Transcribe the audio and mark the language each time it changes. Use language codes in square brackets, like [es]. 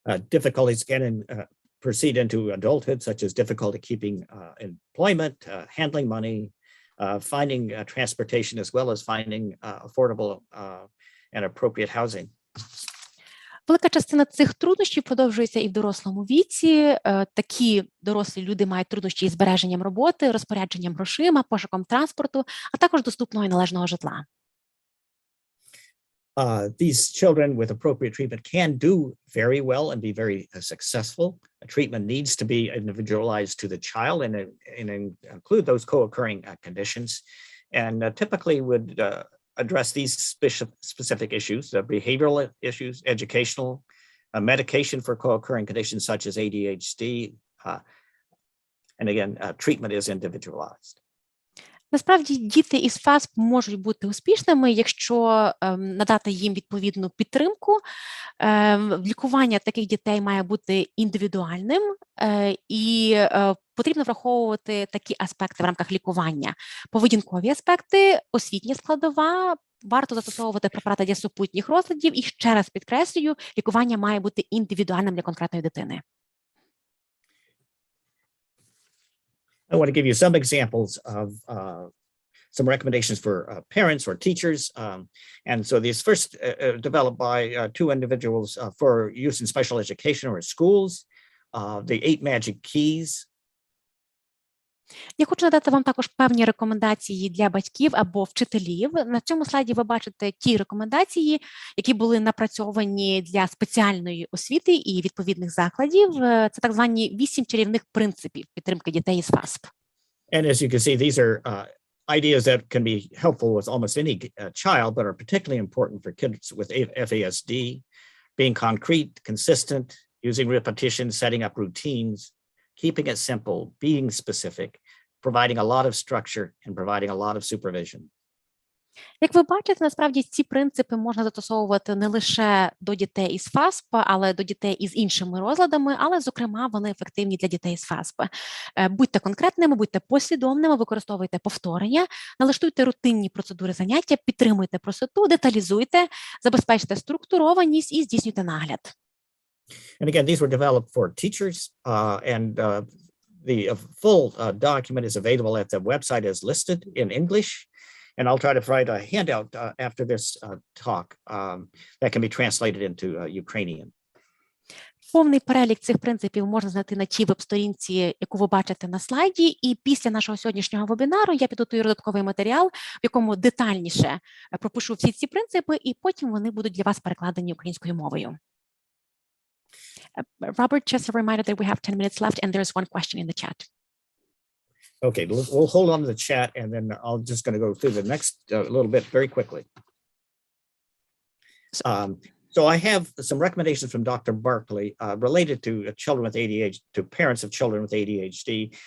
[en] Difficulties can proceed into adulthood, such as difficulty keeping employment, handling money, finding transportation, as well as finding affordable and appropriate housing. [uk] Велика частина цих труднощів продовжується і в дорослому віці. Такі дорослі люди мають труднощі із збереженням роботи, розпорядженням грошима, пошуком транспорту, а також доступного і належного житла. [en] These children with appropriate treatment can do very well and be very successful. Treatment needs to be individualized to the child and include those co-occurring conditions, and typically would address these specific issues, behavioral issues, educational, medication for co-occurring conditions such as ADHD, and again, treatment is individualized. [uk] Насправді, діти із ФАСП можуть бути успішними, якщо надати їм відповідну підтримку. Лікування таких дітей має бути індивідуальним, і потрібно враховувати такі аспекти в рамках лікування. Поведінкові аспекти, освітня складова, варто застосовувати препарати для супутніх розладів, і ще раз підкреслюю, лікування має бути індивідуальним для конкретної дитини. [en] I want to give you some examples of some recommendations for parents or teachers. And so these first developed by two individuals for use in special education or schools, the 8 magic keys. [uk] Я хочу надати вам також певні рекомендації для батьків або вчителів. На цьому слайді ви бачите ті рекомендації, які були напрацьовані для спеціальної освіти і відповідних закладів. Це так звані 8 чарівних принципів підтримки дітей із ФАСП. [en] And as you can see, these are ideas that can be helpful with almost any child, but are particularly important for kids with FASD. Being concrete, consistent, using repetition, setting up routines, keeping it simple, being specific, providing a lot of structure, and providing a lot of supervision. [uk] Як ви бачите, насправді ці принципи можна застосовувати не лише до дітей із ФАСП, але до дітей із іншими розладами, але, зокрема, вони ефективні для дітей з ФАСП. Будьте конкретними, будьте послідовними, використовуйте повторення, налаштуйте рутинні процедури заняття, підтримуйте простоту, деталізуйте, забезпечте структурованість і здійснюйте нагляд. [en] And again, these were developed for teachers, and the full document is available at the website as listed in English. And I'll try to provide a handout after this talk that can be translated into Ukrainian. [uk] Повний перелік цих принципів можна знайти на тій веб-сторінці, яку ви бачите на слайді. І після нашого сьогоднішнього вебінару я підготую додатковий матеріал, в якому детальніше пропишу всі ці принципи, і потім вони будуть для вас перекладені українською мовою. [en] Robert, just a reminder that we have 10 minutes left and there's one question in the chat. Okay, we'll hold on to the chat and then I'll just going to go through the next little bit very quickly. So I have some recommendations from Dr. Barkley related to children with ADHD, to parents of children with ADHD.